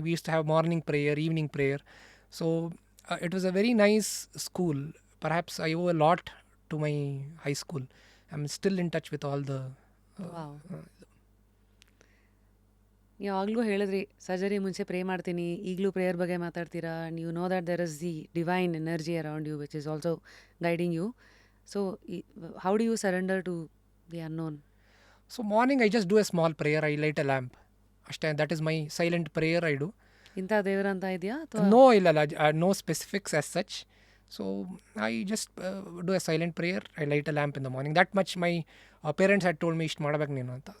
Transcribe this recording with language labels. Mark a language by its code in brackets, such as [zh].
[en] We used to have morning prayer, evening prayer. So it was a very nice school. Perhaps I owe a lot to my high school. I'm still in touch with all the wow. [kn] ನೀವು ಆಗ್ಲೂ ಹೇಳಿದ್ರಿ surgery ಮುಂಚೆ pray ಮಾಡ್ತೀನಿ, ಈಗಲೂ prayer ಬಗ್ಗೆ ಮಾತಾಡ್ತೀರಾ. [en] ನೀವು know that there is the divine energy around you which is also guiding you. So how do you surrender to the unknown? So morning I just do a small prayer. I light a lamp. [kn] ಅಷ್ಟೇ. [en] That is my silent prayer I do. [kn] ಇಂಥ ದೇವರಂತ ಇದೆಯಾ ಅಥವಾ? [en] No, no specifics as such. So I just do a silent prayer. I light a lamp in the morning. That much my parents had told me [kn] ಇಷ್ಟು ಮಾಡ್ಬೇಕು ನೀನು ಅಂತ.